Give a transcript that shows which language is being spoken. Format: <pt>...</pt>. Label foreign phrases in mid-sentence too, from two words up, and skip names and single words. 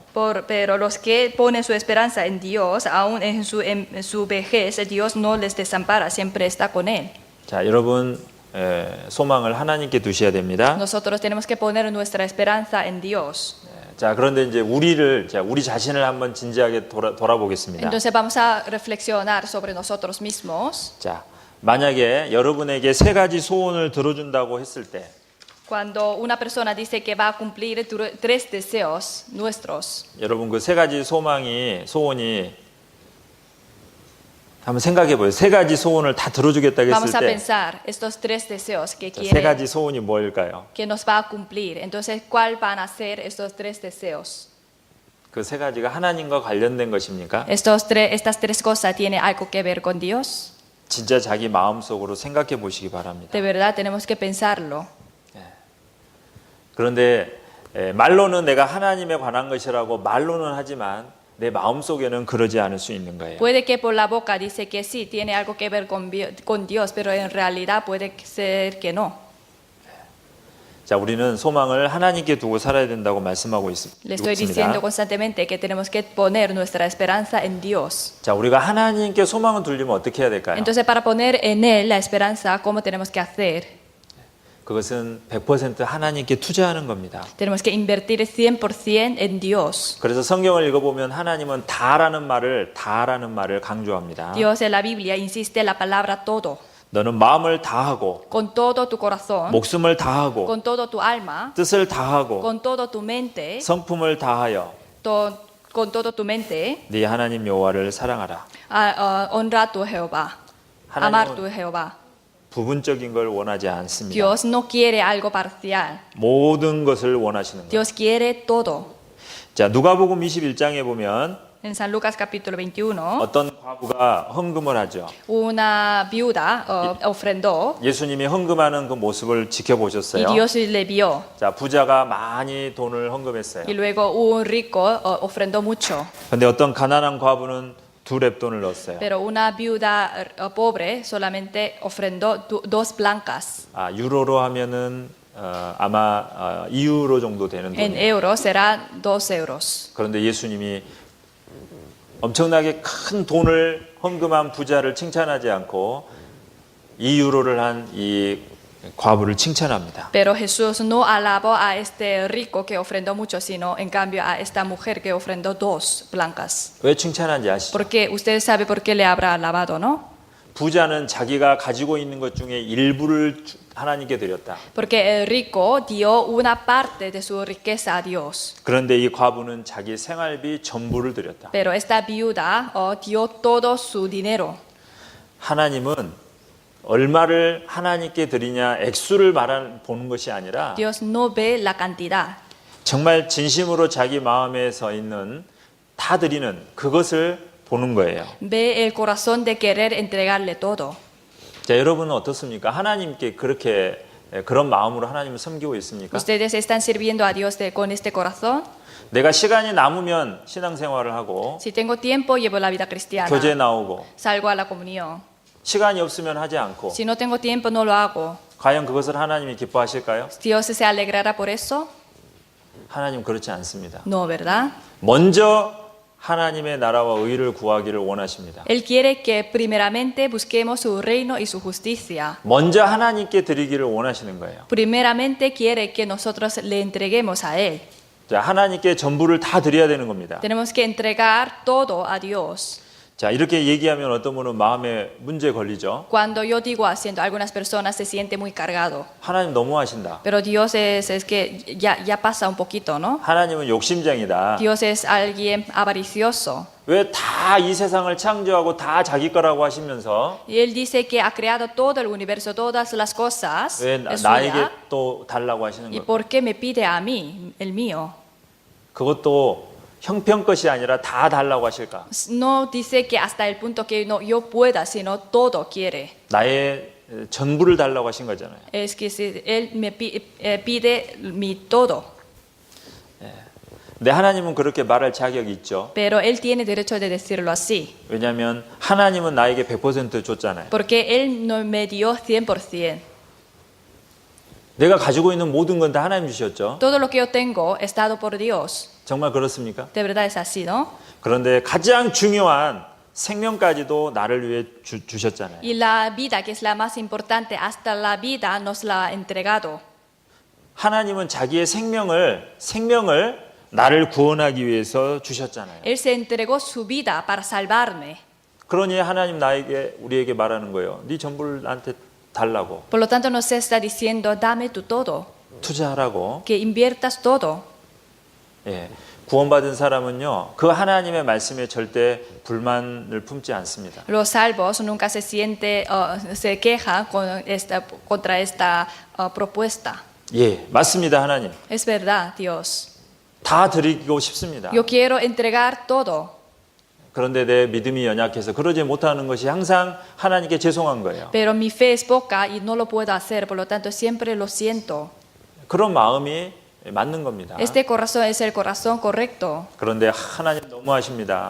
<es>Pero los que ponen su esperanza en Dios, aún en su vejez, Dios no les desampara, siempre está con él.</es> <ko>자, 여러분 소망을 하나님께 두셔야 됩니다.</ko> <es>Nosotros tenemos que poner nuestra esperanza en Dios.</es> <ko>자, 그런데 이제 우리 자신을 한번 진지하게 돌아보겠습니다.</ko> <es>Entonces vamos a reflexionar sobre nosotros mismos.</es> <ko>자, 만약에 여러분에게 세 가지 소원을 들어준다고 했을 때</ko> <es>Cuando una persona dice que va a cumplir 3 deseos nuestros,</es> <ko>여러분 그 세 가지 소원이 한번 생각해 보세요. 세 가지 소원을 다 들어주겠다고</ko> <es>vamos a</es> <ko>했을 때</ko> <es>pensar estos 3 deseos que</es> <ko>세 가지 소원이 뭘까요?</ko> <es>que nos va a cumplir. Entonces, ¿cuál van a ser estos 3 deseos?</es> <ko>그 세 가지가 하나님과 관련된 것입니까?</ko> <es>Estas 3 cosas tienen algo que ver con Dios.</es> <ko>진짜 자기 마음속으로 생각해 보시기 바랍니다.</ko> <es>De verdad tenemos que pensarlo.</es> <ko>그런데 말로는 내가 하나님에 관한 것이라고 말로는 하지만 내 마음속에는 그러지 않을 수 있는 거예요.</ko> <es>Puede que por la boca dice que sí, tiene algo que ver con Dios, pero en realidad puede ser que no.</es> <ko>자, 우리는 소망을 하나님께 두고 살아야 된다고 말씀하고</ko> <es>Le estoy diciendo</es> <ko>있습니다.</ko> <es>constantemente que tenemos que poner nuestra esperanza en Dios.</es> <ko>자, 우리가 하나님께 소망을 두려면 어떻게 해야 될까요?</ko> <es>Entonces, para poner en Él la esperanza, ¿cómo tenemos que hacer?</es> <ko>그것은 100% 하나님께 투자하는 겁니다.</ko> <es>Tenemos que invertir 100% en Dios.</es> <ko>그래서 성경을 읽어보면 하나님은 다라는 말을 강조합니다.</ko> <es>Dios en la Biblia insiste en la palabra todo.</es> <ko>너는 마음을 다하고</ko> <es>Con todo tu corazón,</es> <ko>목숨을 다하고</ko> <es>con todo tu alma,</es> <ko>뜻을 다하고</ko> <es>con todo tu mente,</es> <ko>성품을 다하여</ko> <es>con todo tu mente,</es> <ko>네 하나님 여호와를 사랑하라.</ko> <es>honra a tu Jehová, amar tu Jehová.</es> <ko>부분적인 걸 원하지 않습니다.</ko> <es>Dios no quiere algo parcial.</es> <ko>모든 것을 원하시는 거예요.</ko> <es>Dios quiere todo.</es> <ko>자, 누가복음 21장에 보면</ko> <es>En San Lucas capítulo 21,</es> <ko>어떤 과부가 헌금을 하죠.</ko> <es>una viuda ofrendó</es> <ko>예수님이 헌금하는 그 모습을 y 지켜보셨어요.</ko> <es>Dios le vio.</es> <ko>자, 부자가 많이 돈을 헌금했어요.</ko> <es>Y luego un rico ofrendó mucho.</es> <ko>근데 어떤 가난한 과부는 2렙돈을 넣었어요.</ko> <es>Pero una viuda pobre solamente ofrendó 2 blancas.</es> <ko>아, 유로로 하면은 아마 2유로 정도 되는 En 돈이에요.</ko> <es>euros será 2 euros.</es> <ko>그런데 예수님이 엄청나게 큰 돈을 헌금한 부자를 칭찬하지 않고 2유로를 한 이 과부를 칭찬합니다.</ko> <es>Pero Jesús no alabó a este rico que ofrendó mucho, sino en cambio a esta mujer que ofrendó 2 blancas.</es> <ko>왜 칭찬한지 아시죠?</ko> <es>Porque ustedes saben por qué le habrá alabado, ¿no?</es> <ko>부자는 자기가 가지고 있는 것 중에 일부를 하나님께 드렸다.</ko> <es>Porque el rico dio una parte de su riqueza a Dios.</es> <ko>그런데 이 과부는 자기 생활비 전부를 드렸다.</ko> <es>Pero esta viuda dio todo su dinero.</es> <ko>하나님은 얼마를 하나님께 드리냐 액수를 보는 것이 아니라</ko> <es>Dios no ve la cantidad.</es> <ko>정말 진심으로 자기 마음에 서 있는 다 드리는 그것을 보는 거예요.</ko> <es>Ve el corazón de querer entregarle todo.</es> <ko>자, 여러분은 어떻습니까? 하나님께 그렇게 그런 마음으로 하나님을 섬기고 있습니까?</ko> <es>¿Ustedes están sirviendo a Dios con este corazón?</es> <ko>내가 시간이 남으면 신앙생활을 하고</ko> <es>Si tengo tiempo, llevo la vida cristiana.</es> <ko>교제 나오고</ko> <es>Salgo a la comunión.</es> <ko>시간이 없으면 하지 않고</ko> <es>Si no tengo tiempo, no lo hago.</es> <ko>과연 그것을 하나님이 기뻐하실까요?</ko> <es>¿Dios se alegrará por eso?</es> <ko>하나님 그렇지 않습니다.</ko> <es>No, ¿verdad?</es> <ko>먼저 하나님의 나라와 의를 구하기를 원하십니다.</ko> <es>Él quiere que primeramente busquemos su reino y su justicia.</es> <ko>먼저 하나님께 드리기를 원하시는 거예요.</ko> <es>Primeramente quiere que nosotros le entreguemos a Él.</es> <ko>자, 하나님께 전부를 다 드려야 되는 겁니다.</ko> <es>Tenemos que entregar todo a Dios.</es> <ko>자, 이렇게 얘기하면 어떤 분은 마음에 문제 걸리죠.</ko> <es>Cuando yo digo haciendo, algunas personas se sienten muy cargado.</es> <ko>하나님 너무하신다.</ko> <es>Pero Dios es que ya pasa un poquito, ¿no?</es> <ko>하나님은 욕심쟁이다.</ko> <es>Dios es alguien avaricioso.</es> <ko>왜 다 이 세상을 창조하고 다 자기 거라고 하시면서</ko> <es>Y Él dice que ha creado todo el universo, todas las cosas.</es> <ko>왜 es 나에게 suya. 또 달라고 하시는 ¿Y 거?</ko> <es>por qué me pide a mí, el mío?</es> <ko>그것도 형편것이 아니라 다 달라고 하실까?</ko> <es>No dice que hasta el punto que no yo pueda, sino todo quiere.</es> <ko>나의 전부를 달라고 하신 거잖아요.</ko> <es>Es que si Él me pide mi todo.</es> <ko>근데 하나님은 그렇게 말할 자격이 있죠.</ko> <es>Pero Él tiene derecho de decirlo así.</es> <ko>왜냐하면 하나님은 나에게 100% 줬잖아요.</ko> <es>Porque Él no me dio 100%.</es> <ko>내가 가지고 있는 모든 건 다 하나님 주셨죠.</ko> <es>Todo lo que yo tengo es dado por Dios.</es> <ko>정말 그렇습니까?</ko> <es>De verdad es así, ¿no?</es> <ko>그런데 가장 중요한 생명까지도 나를 위해 주셨잖아요.</ko> <es>Y la vida, que es la más importante, hasta la vida nos la ha entregado.</es> <ko>하나님은 자기의 생명을 나를 구원하기 위해서 주셨잖아요.</ko> <es>Él se entregó su vida para salvarme.</es> <ko>그러니 하나님 우리에게 말하는 거예요. 네 전부를 나한테 달라고.</ko> <es>Por lo tanto, nos está diciendo, dame tu todo,</es> <ko>투자하라고.</ko> <es>que inviertas todo.</es> <ko>예. 구원받은 사람은요, 그 하나님의 말씀에 절대 불만을 품지 않습니다.</ko> <es>Los salvos nunca se quejan contra esta propuesta.</es> <ko>예, 맞습니다, 하나님.</ko> <es>Es verdad, Dios.</es> <ko>다 드리고 싶습니다.</ko> <es>Yo quiero entregar todo.</es> <ko>그런데 내 믿음이 연약해서 그러지 못하는 것이 항상 하나님께 죄송한 거예요.</ko> <es>Pero mi fe es poca y no lo puedo hacer, por lo tanto siempre lo siento.</es> <ko>그런 마음이 맞는 겁니다.</ko> <es>Este corazón es el corazón correcto.</es> <ko>그런데 하나님 너무하십니다.</ko>